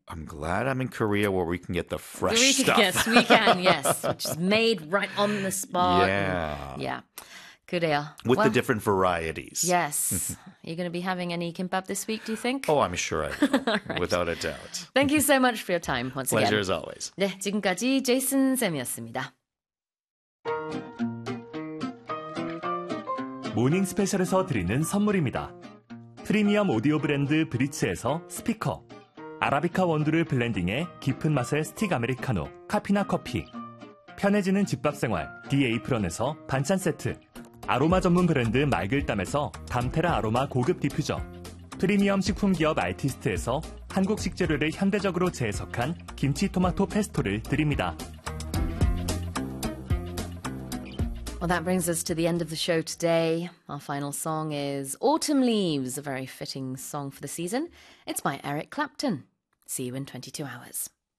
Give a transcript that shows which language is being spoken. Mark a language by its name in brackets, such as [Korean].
[English] I'm glad I'm in Korea where we can get the fresh stuff. Yes, we can, yes. Which is made right on the spot. Yeah. [Korean] Yeah. 그래요. [English] With the different varieties. Yes. Are you going to be having any kimbap this week, do you think? Oh, I'm sure I will. Right. Without a doubt. Thank you so much for your time once Pleasure again. Pleasure as always. [Korean] 네, 지금까지 제이슨 쌤이었습니다. Morning Special에서 드리는 선물입니다. 프리미엄 오디오 브랜드 브리츠에서 스피커. 아라비카 원두를 블렌딩해 깊은 맛의 스틱 아메리카노, 카피나 커피. 편해지는 집밥 생활, 디에이프런에서 반찬 세트. 아로마 전문 브랜드 말글담에서 담테라 아로마 고급 디퓨저, 프리미엄 식품 기업 아이티스트에서 한국식 재료를 현대적으로 재해석한 김치 토마토 페스토를 드립니다. [English] Well, that brings us to the end of the show today. Our final song is Autumn Leaves, a very fitting song for the season. It's by Eric Clapton. See you in 22 hours.